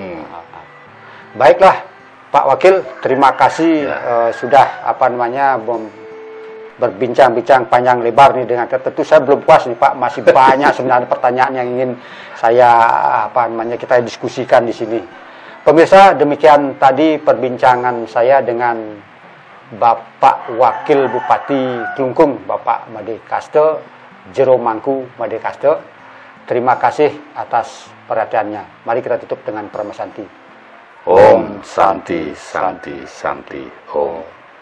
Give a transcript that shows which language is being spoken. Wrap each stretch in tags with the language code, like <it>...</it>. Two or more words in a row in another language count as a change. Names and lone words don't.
<id>Baiklah Pak Wakil, terima kasih sudah berbincang-bincang panjang lebar nih dengan kita. Tentu saya belum puas nih Pak, masih banyak sebenarnya pertanyaan yang ingin saya kita diskusikan di sini. Pemirsa, demikian tadi perbincangan saya dengan Bapak Wakil Bupati Klungkung, Bapak Made Kaste, Jero Mangku Made Kaste. Terima kasih atas perhatiannya. Mari kita tutup dengan Paramasanti.</id> <sa>Om Santi Santi Santi Om.</sa>